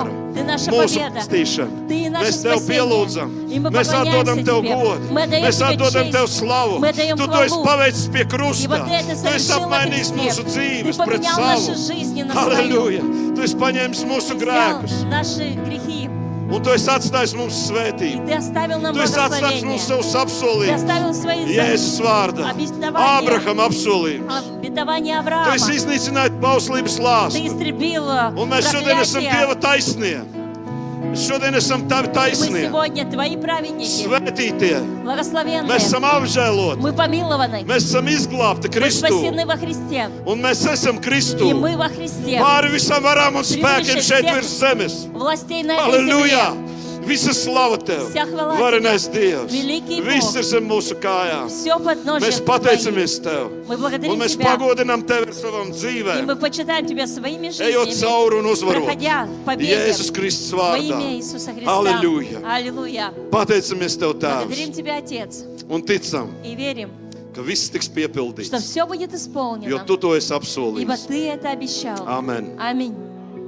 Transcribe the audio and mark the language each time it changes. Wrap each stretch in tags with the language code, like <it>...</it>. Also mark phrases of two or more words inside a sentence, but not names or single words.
<ru>Бог, Ты наша</ru> <lv>mūsu</lv> <ru>победа.</ru> <lv>pestīšana.</lv> <ru>Ты наше</ru> <lv>Mēs Tev</lv> <ru>спасение.</ru> <lv>pielūdzam,</lv> <ru>И мы</ru> <lv>mēs atdodam</lv> <ru>поклоняемся</ru> <lv>Tev</lv> <ru>Тебе.</ru> <lv>godu,</lv> <ru>Мы отдаем</ru> <lv>mēs</lv> <ru>Тебе</ru> <lv>atdodam Tev</lv> <ru>честь.</ru> <lv>slavu.</lv> <ru>Мы отдаем</ru> <lv>Tu to esi</lv> <ru>хвалу.</ru> <lv>paveicis pie krusta.</lv> <ru>Ибо Ты это</ru> <lv>Tu esi</lv> <ru>совершил во</ru> <lv>apmainījis</lv> <ru>Христе.</ru> <lv>mūsu</lv> <ru>Ты</ru> <lv>dzīves pret</lv> <ru>поменял наши</ru> <lv>savu.</lv> <ru>жизни на свою.</ru> <lv>Halleluja! Tu esi paņēmis mūsu</lv> <ru>Ты</ru> <lv>grēkus,</lv> <ru>взял наши грехи.</ru> <lv>un Tu esi atstājis mums</lv> <ru>И</ru> <lv>svētību.</lv> <ru>Ты оставил нам</ru> <lv>Tu esi atstājis</lv> <ru>благословение.</ru> <lv>mums savus</lv> <ru>Ты</ru> <lv>apsolījumus.</lv> <ru>оставил свои</ru> <lv>Jēzus vārdā.</lv> <ru>обетования.</ru> <lv>Ābraham apsolījums.</lv> <ru>Обетование</ru> <lv>Tu</lv> <ru>Авраама.</ru> <lv>esi iznīcinājis bauslības</lv> <ru>Ты</ru> <lv>lāstu.</lv> <ru>истребил</ru> <lv>Un mēs šodien esam</lv> <ru>проклятие.</ru> <lv>Dieva taisnie. Mēs šodien esam Tavi</lv> <ru>И мы</ru> <lv>taisnie.</lv> <ru>сегодня Твои праведники,</ru> <lv>Svētītie.</lv> <ru>благословенные.</ru> <lv>Mēs esam apžēloti.</lv> <ru>Мы помилованы.</ru> <lv>Mēs esam izglābti</lv> <ru>Мы</ru> <lv>Kristū.</lv> <ru>спасены во Христе.</ru> <lv>Un mēs esam Kristū.</lv> <ru>И мы во Христе.</ru> <lv>Pāri visam varam un spēkiem šeit virs zemes.</lv> <ru>Властей на этой</ru> <lv>Halleluja!</lv> <ru>земле.</ru> <lv>Visa slava Tev.</lv> <ru>Вся хвала</ru> <lv>Varenais Dievs.</lv> <ru>Великий Бог.</ru> <lv>Viss ir zem mūsu kājām.</lv> <ru>Все подножие</ru> <lv>Mēs</lv> <ru>Твоих.</ru> <lv>pateicamies Tev.</lv> <ru>Мы</ru> <lv>Un</lv> <ru>благодарим</ru> <lv>mēs</lv> <ru>Тебя.</ru> <lv>pagodinām Tevi ar savām</lv> <ru>И</ru> <lv>dzīvēm.</lv> <ru>мы почитаем Тебя своими</ru> <lv>Ejot</lv> <ru>жизнями,</ru> <lv>cauri un uzvarot.</lv> <ru>проходя в победе</ru> <lv>Jēzus Kristus</lv> <ru>во</ru> <lv>vārdā.</lv> <ru>имя Иисуса Христа.</ru> <lv>Halleluja!</lv> <ru>Аллилуйя.</ru> <lv>Pateicamies Tev,</lv> <ru>Благодарим</ru> <lv>Tēvs.</lv> <ru>Тебя, Отец,</ru> <lv>Un ticam,</lv> <ru>и верим,</ru> <lv>ka viss tiks</lv> <ru>что</ru> <lv>piepildīts.</lv> <ru>все будет</ru> <lv>Jo</lv> <ru>исполнено,</ru> <lv>Tu to esi</lv> <ru>ибо</ru> <lv>apsolījis.</lv> <ru>Ты это обещал.</ru> <lv>Amen.</lv> <ru>Аминь.</ru>